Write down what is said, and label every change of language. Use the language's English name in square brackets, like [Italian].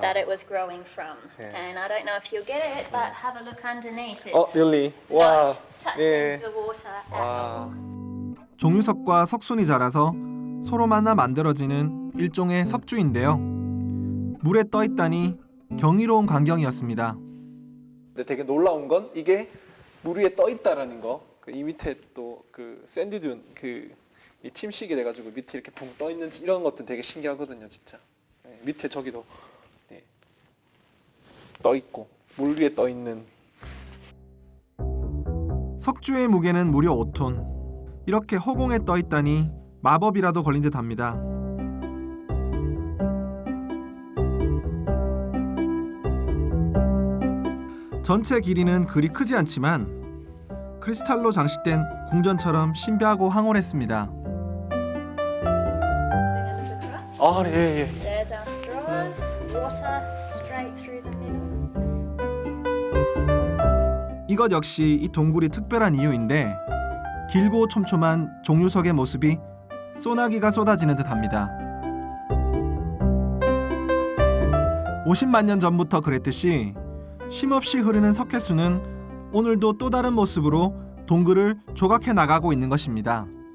[English] that it was growing from. Yeah. And I don't know if you'll get it, but have a look underneath. It's Oh, really? Wow. not touching Yeah. the water at Wow. all. [Korean] 종유석과 석순이 자라서 서로 만나 만들어지는 일종의 석주인데요. 물에 떠 있다니 경이로운 광경이었습니다. 근데 되게 놀라운 건 이게 물 위에 떠 있다라는 거. 이 밑에 또 그 샌드듄 이 침식이 돼가지고 밑에 이렇게 붕 떠 있는지 이런 것도 되게 신기하거든요, 진짜. 네, 밑에 저기도 네, 떠 있고 물 위에 떠 있는. 석주의 무게는 무려 5톤. 이렇게 허공에 떠 있다니 마법이라도 걸린 듯합니다. 전체 길이는 그리 크지 않지만 크리스탈로 장식된 궁전처럼 신비하고 황홀했습니다. 아, 예, 예. [English] There's our straws, water straight through the middle. [Korean] 이것 역시 이 동굴이 특별한 이유인데 길고 촘촘한 종유석의 모습이 소나기가 쏟아지는 듯합니다. 50만 년 전부터 그랬듯이 쉼없이 흐르는 석회수는 오늘도 또 다른 모습으로 동굴을 조각해 나가고 있는 것입니다.